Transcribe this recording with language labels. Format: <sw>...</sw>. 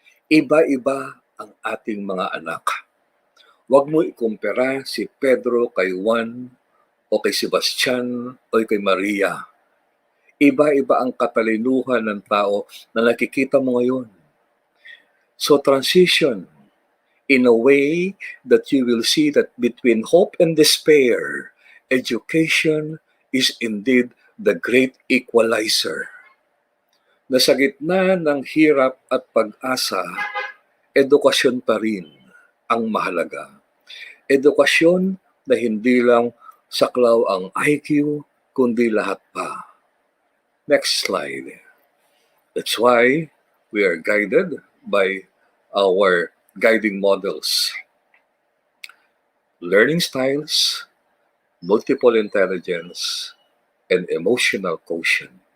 <tl>Iba-iba ang ating mga anak. Huwag mo ikumpara si Pedro kay Juan o kay Sebastian o kay Maria. Iba-iba ang katalinuhan ng tao na nakikita mo ngayon.</tl> <en>So transition in a way that you will see that between hope and despair, education is indeed the great equalizer.</en> <tl>Na sa gitna ng hirap at pag-asa, edukasyon pa rin ang mahalaga. Edukasyon na hindi lang saklaw ang IQ, kundi lahat pa.</tl> <en>Next slide. That's why we are guided by our guiding models. Learning styles, multiple intelligence, and emotional quotient.</en>